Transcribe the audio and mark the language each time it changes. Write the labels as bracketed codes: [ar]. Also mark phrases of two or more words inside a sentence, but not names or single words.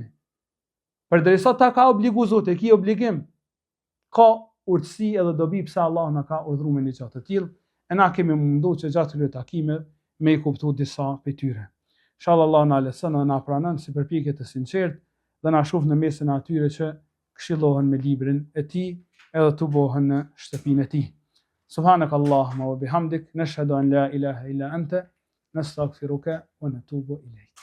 [sq] Përderisa ta ka obligu Zoti, ki obligim, ka urtësi edhe dobi pse Allah na ka urdhëruar me një gjë të tillë, e na kemi mundu që gjatë këtyre takimeve me i kuptu disa prej tyre. Inshallah Allah na leson dhe na pranon si përpjekje të sinqertë dhe na shoh në mesin e atyre që këshillohen me librin e tij edhe të bohen në shtëpinë e tij. [ar] سبحانك اللهم وبحمدك نشهد أن لا إله إلا أنت نستغفرك ونتوب إليك.